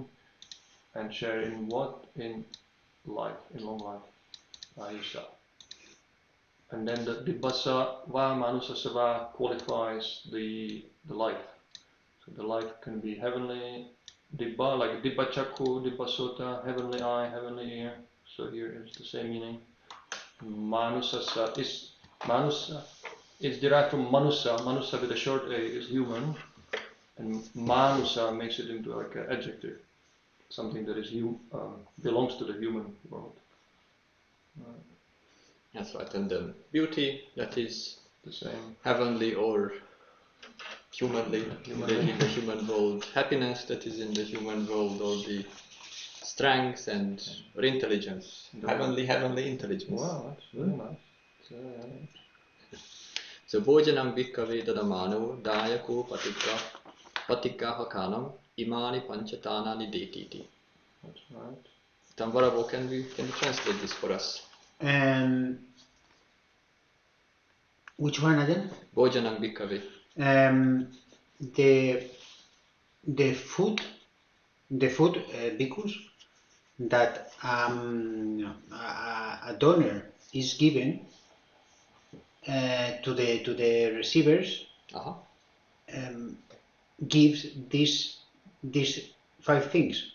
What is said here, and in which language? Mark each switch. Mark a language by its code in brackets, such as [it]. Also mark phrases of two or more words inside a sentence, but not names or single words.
[en] And share in what? In life, in long life. Ayusha. And then the [pi] dibbasa va manusasava [en] qualifies the life. So the life can be heavenly, dibba, like [pi] dibba chakku, dibba sota, [en] heavenly eye, heavenly ear. So here is the same meaning. Manusasa is manusa. It's derived from manusa. Manusa with a short a is human, and manusa makes it into like an adjective, something that is belongs to the human world. That's right, and then beauty, that is The same. heavenly or humanly in the human world. Happiness, that is in the human world, or the strength or intelligence. Heavenly intelligence. Wow, that's very nice. [pi] So Bhojanam bhikkhave dadamano dayako patika hakanam imani panchatanani detiti. [en] That's right. Tambarabo, can you translate this for us? Which one again? [pi] Bhojanam bhikkhave. [en] The food bhikkhus that a donor is given to the receivers gives these 5 things.